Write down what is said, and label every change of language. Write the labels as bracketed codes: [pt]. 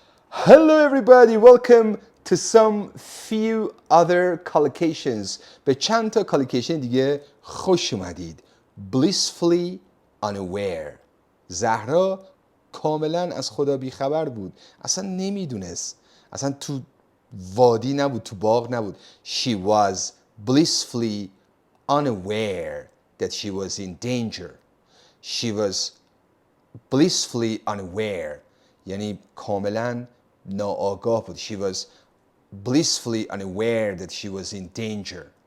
[en] Hello everybody, welcome to some few other collocations. [fa] به چند تا collocation دیگه خوش اومدید. [en] Blissfully unaware. [fa] زهرا کاملا از خدا بیخبر بود. اصلا نمیدونست. اصلا تو وادی نبود، تو باغ نبود. [en] She was blissfully unaware that she was in danger. She was blissfully unaware. [fa] یعنی کاملا ناآگاه بود. [en] She was blissfully unaware that she was in danger.